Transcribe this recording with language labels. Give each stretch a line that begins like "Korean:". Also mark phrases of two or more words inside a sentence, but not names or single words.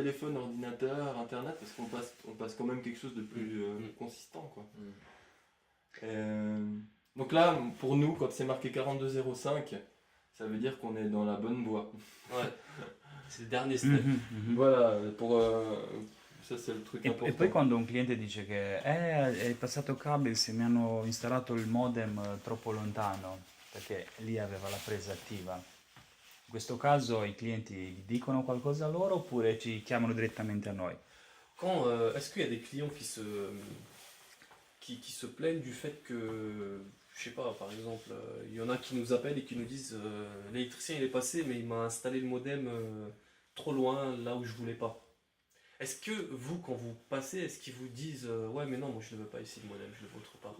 French: téléphone, ordinateur, internet, parce qu'on passe quand même quelque chose de plus consistant quoi. Donc là, pour nous, quand c'est marqué 4205, ça veut dire qu'on est dans la bonne voie. Ouais. C'est le dernier step. Mhm, mhm. Voilà, ça c'est le truc
Italian: E
French: important.
Italian: poi quando un cliente dice che è passato cabel se mi hanno installato il modem troppo lontano, perché lì aveva la presa attiva. In questo caso i clienti dicono qualcosa a loro oppure ci chiamano direttamente a noi?
French: Quand est-ce qu'il y a des clients qui se plaignent du fait que, je sais pas, par exemple, il y en a qui nous appellent et qui nous disent l'électricien il est passé mais il m'a installé le modem trop loin là où je voulais pas. Est-ce que vous, quand vous passez, est-ce qu'ils vous disent ouais mais non moi je ne veux pas ici le modem, je le veux autre part?